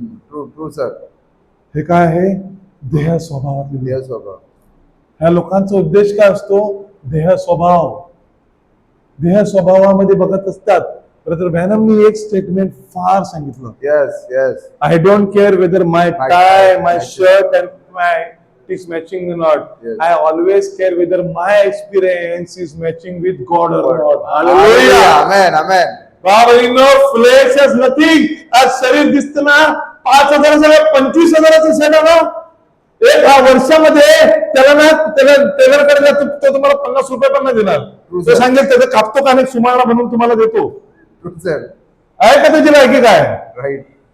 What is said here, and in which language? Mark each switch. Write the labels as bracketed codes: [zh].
[en] True true sir. [mr] हे काय आहे? देह स्वभावातले. देह स्वभाव. ह्या लोकांचा उद्देश काय असतो? देह स्वभाव. देह स्वभावामध्ये बघत असतात. ब्रदर ब्रॅनमनी एक स्टेटमेंट फार सांगितलं. [en] Yes yes. I don't care whether my My tie, tie, my my shirt and my is matching or not. Yes. I always care whether my experience is matching with God or not. Hallelujah. Hallelujah. Amen. Amen. बाबांनो, flesh has nothing. [mr] आज शरीर दिसतं ना, 5,000 25,000चं set ना, एक वर्षामध्ये त्याला ना, त्याला टेलरकडे जातो, तो तुम्हाला 50 रुपये पण नाही देणार. [en] True, [mr] तो [en] sir. [mr] सांगेल त्याचं कापतो का नाही, सुमाळा बनवून तुम्हाला देतो. [en] True sir. [mr] आहे का त्याची लायकी काय? [en] Right.